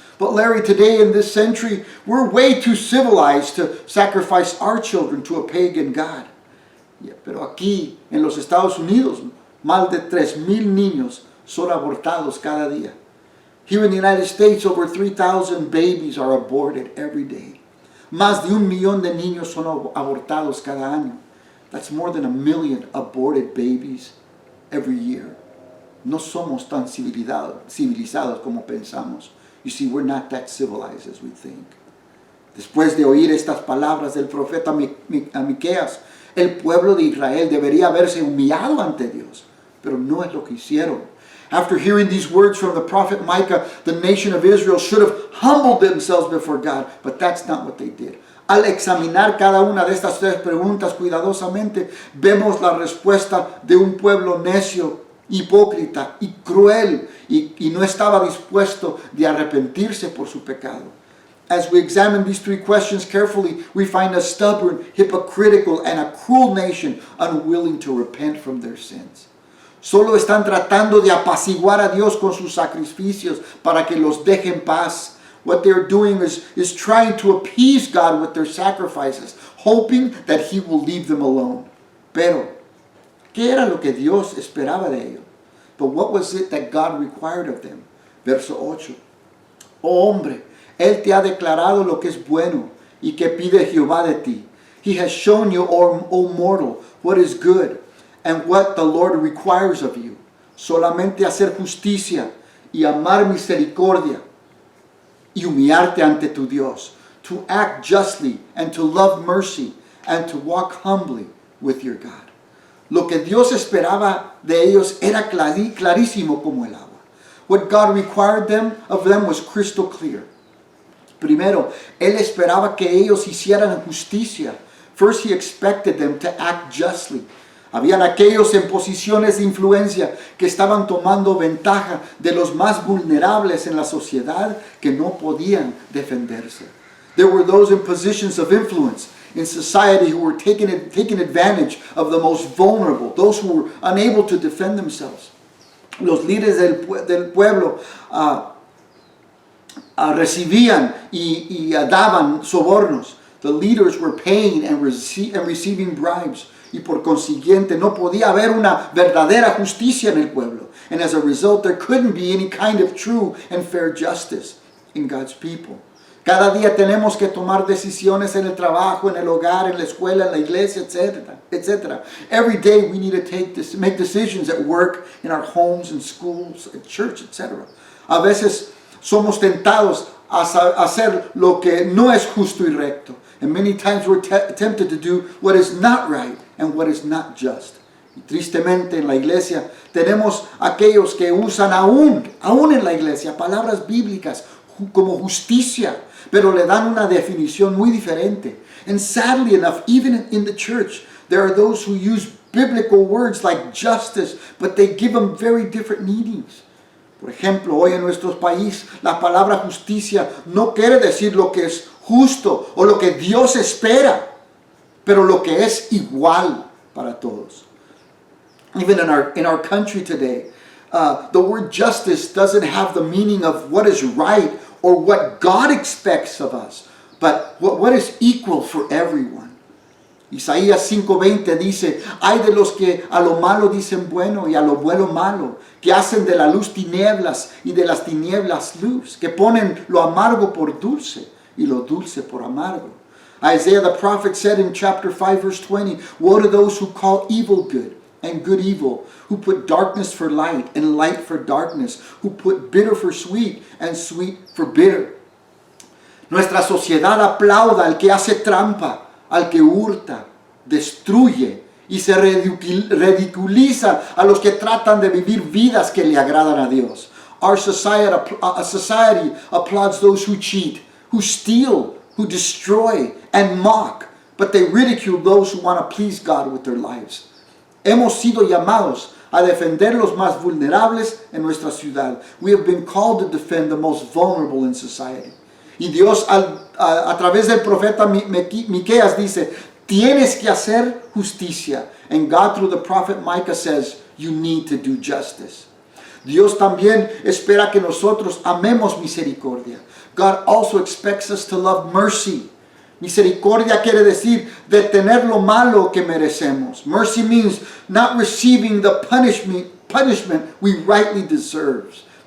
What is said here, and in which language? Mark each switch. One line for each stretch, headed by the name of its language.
English: But Larry, today in this century, we're way too civilized to sacrifice our children to a pagan God.
Spanish: Yeah, pero aquí en los Estados Unidos, más de 3,000 niños son abortados cada día.
English: Here in the United States, over 3,000 babies are aborted every day.
Spanish: Más de 1,000,000 de niños son abortados cada año.
English: That's more than 1,000,000 aborted babies every year.
Spanish: No somos tan civilizados como pensamos.
English: You see, we're not that civilized as we think.
Spanish: Después de oír estas palabras del profeta Miqueas, el pueblo de Israel debería haberse humillado ante Dios, pero no es lo que hicieron.
English: After hearing these words from the prophet Micah, the nation of Israel should have humbled themselves before God, but that's not what they did.
Spanish: Al examinar cada una de estas 3 preguntas cuidadosamente, vemos la respuesta de un pueblo necio, hipócrita y cruel, y no estaba dispuesto de arrepentirse por su pecado.
English: As we examine these 3 questions carefully, we find a stubborn, hypocritical, and a cruel nation unwilling to repent from their sins.
Spanish: Solo están tratando de apaciguar a Dios con sus sacrificios para que los deje en paz.
English: What they're doing is trying to appease God with their sacrifices, hoping that He will leave them alone.
Spanish: Pero, ¿qué era lo que Dios esperaba de ellos?
English: But what was it that God required of them?
Spanish: Verso 8. Oh hombre, Él te ha declarado lo que es bueno y que pide Jehová de ti.
English: He has shown you, O mortal, what is good and what the Lord requires of you.
Spanish: Solamente hacer justicia y amar misericordia y humillarte ante tu Dios.
English: To act justly and to love mercy and to walk humbly with your God.
Spanish: Lo que Dios esperaba de ellos era clarísimo como el agua.
English: What God required of them was crystal clear.
Spanish: Primero, Él esperaba que ellos hicieran justicia.
English: First, He expected them to act justly.
Spanish: Habían aquellos en posiciones de influencia que estaban tomando ventaja de los más vulnerables en la sociedad que no podían defenderse.
English: There were those in positions of influence in society who were taking advantage of the most vulnerable, those who were unable to defend themselves.
Spanish: Los líderes del pueblo recibían y daban sobornos.
English: The leaders were paying and receiving bribes.
Spanish: Y por consiguiente no podía haber una verdadera justicia en el pueblo.
English: And as a result, there couldn't be any kind of true and fair justice in God's people.
Spanish: Cada día tenemos que tomar decisiones en el trabajo, en el hogar, en la escuela, en la iglesia, etc.
English: Every day we need to make decisions at work, in our homes, in schools, at church, etc.
Spanish: A veces somos tentados a hacer lo que no es justo y recto.
English: And many times we're tempted to do what is not right and what is not just.
Spanish: Y tristemente en la iglesia tenemos aquellos que usan aún en la iglesia, palabras bíblicas como justicia, pero le dan una definición muy diferente.
English: And sadly enough, even in the church, there are those who use biblical words like justice, but they give them very different meanings.
Spanish: Por ejemplo, hoy en nuestro país, la palabra justicia no quiere decir lo que es justo o lo que Dios espera, pero lo que es igual para todos.
English: Even in our country today, the word justice doesn't have the meaning of what is right or what God expects of us, but what is equal for everyone.
Spanish: Isaías 5:20 dice, hay de los que a lo malo dicen bueno y a lo bueno malo, que hacen de la luz tinieblas y de las tinieblas luz, que ponen lo amargo por dulce y lo dulce por amargo.
English: Isaiah the prophet said in chapter 5 verse 20, woe to those who call evil good and good evil, who put darkness for light and light for darkness, who put bitter for sweet and sweet for bitter.
Spanish: Nuestra sociedad aplauda al que hace trampa, al que hurta, destruye y se ridiculiza a los que tratan de vivir vidas que le agradan a Dios.
English: Our society applauds those who cheat, who steal, who destroy and mock, but they ridicule those who want to please God with their lives.
Spanish: Hemos sido llamados a defender los más vulnerables en nuestra ciudad.
English: We have been called to defend the most vulnerable in society.
Spanish: Y Dios a través del profeta Miqueas dice, tienes que hacer justicia.
English: And God through the prophet Micah says, you need to do justice.
Spanish: Dios también espera que nosotros amemos misericordia.
English: God also expects us to love mercy.
Spanish: Misericordia quiere decir detener lo malo que merecemos.
English: Mercy means not receiving the punishment we rightly deserve.